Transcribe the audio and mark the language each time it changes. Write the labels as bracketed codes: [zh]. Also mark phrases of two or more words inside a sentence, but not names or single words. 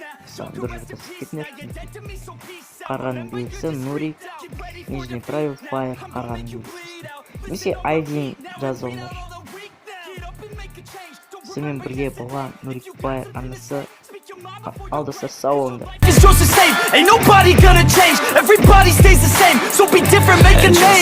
[kk] Бір жүрді кетіңдер. Қарғаның белгісі Нурик, [ru] нижний правил [kk] Fire қарғаның белгісі. Немесе ID жазып алыңдар. Сізмен бірге болған Нурик Fire арнасы. Ал достар, сау болыңдар. [en] Ain't nobody gonna change. Everybody stays the same. So be different, make a name.